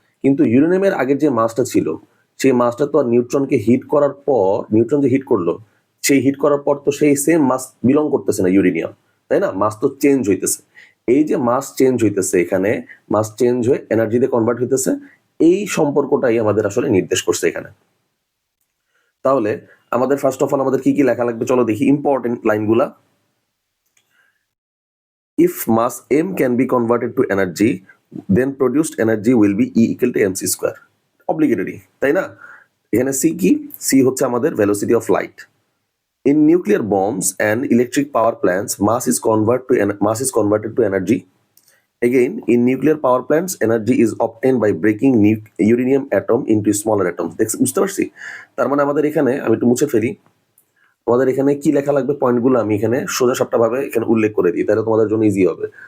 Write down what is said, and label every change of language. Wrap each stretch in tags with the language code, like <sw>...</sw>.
<bn>কিন্তু ইউরেনিয়ামের আগের যে মাসটা ছিল, সেই মাসটা তো আর নিউট্রনকে হিট করার পর, নিউট্রন যে হিট করলো, সেই হিট করার পর তো সেই সেম মাস বিলং করতেছে না ইউরেনিয়াম, তাই না? মাস তো চেঞ্জ হইতেছে। এই যে মাস চেঞ্জ হইতেছে, এখানে মাস চেঞ্জ হয়ে এনার্জিতে কনভার্ট হইতেছে, এই সম্পর্কটাই আমাদের আসলে নির্দেশ করছে এখানে। তাহলে আমাদের ফার্স্ট অফ অল আমাদের কি কি লেখা লাগবে চলো দেখি important লাইনগুলা।</bn> <en>If mass m can be converted to energy, then produced energy will be E equal to mc square.</en> <bn>Obligatory, তাই না? এখানে c কি?</bn> <en>c</en> <bn>হচ্ছে আমাদের</bn> <en>velocity of light. In nuclear bombs and electric power plants, mass is converted to energy. Again, in nuclear power plants, energy is obtained by breaking uranium atom into smaller atoms.</en> <bn>বুঝতে পারছি? তার মানে আমাদের এখানে আমি একটু মুছে ফেলি। তোমাদের এখানে কি লেখা লাগবে পয়েন্টগুলো আমি এখানে সোজা সাপটা ভাবে এখানে উল্লেখ করে দিই, তাহলে তোমাদের জন্য ইজি হবে।</bn>